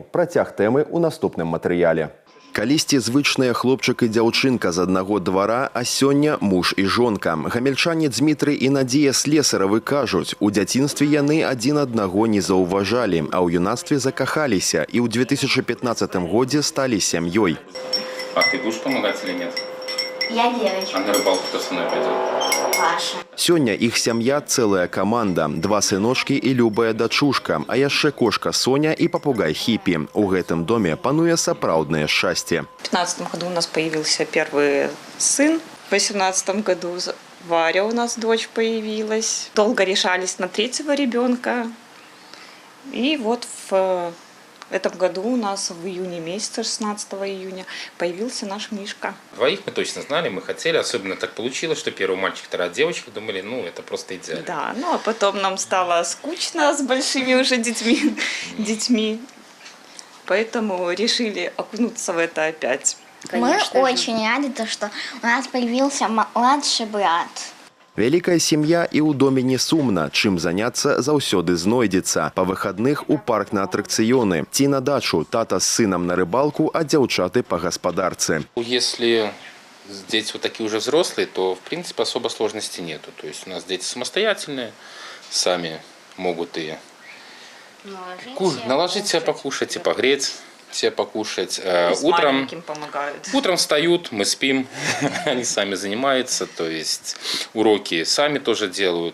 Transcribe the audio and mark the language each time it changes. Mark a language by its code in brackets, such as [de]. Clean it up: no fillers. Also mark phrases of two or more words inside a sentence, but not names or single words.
[be] Працяг тэмы ў наступным матэрыяле. Калісьці звычныя хлопчык і дзяўчынка з аднаго двара, а сёння муж і жонка. Гамельчане Дзмітрый і Надзея Слесаравы кажуць, у дзяцінстве яны адзін аднаго не заўважалі, а ў юнацтве закахаліся і ў 2015 годзе сталі сям'ёй. [ru] А ты будешь помогать или нет? Я девочка. А на рыбалку кто со мной пойдет? Паша. [be] Сёння іх сям'я цэлая каманда. 2 сыночкі і любая дачушка, а яшчэ кошка Соня і папугай Хіпі. У гэтым доме пануе сапраўднае шчасце. [ru] В 2015 году у нас появился первый сын. В 2018 году Варя у нас дочь появилась. Долго решались на третьего ребенка. И вот в этом году у нас в июне месяце, 16 июня, появился наш Мишка. Двоих мы точно знали, мы хотели. Особенно так получилось, что первый мальчик, вторая девочка. Думали, ну это просто идеально. Да, ну а потом нам стало скучно с большими уже детьми. Поэтому решили окунуться в это опять. Мы очень рады, что у нас появился младший брат. [be] Вялікая сям'я і ў доме не сумна. Чым заняцца заўсёды знойдзецца. Па выхадных у парк на атракцыёны. Ці на дачу, тата з сынам на рыбалку, а дзяўчаты па гаспадарцы. [ru] Если дети вот такие уже взрослые, то в принципе особо сложности нету. То есть у нас дети самостоятельные, сами могут и наложить себе покушать, и погреть себе покушать. Утром встают, мы спим, они сами занимаются, то есть уроки сами тоже делают.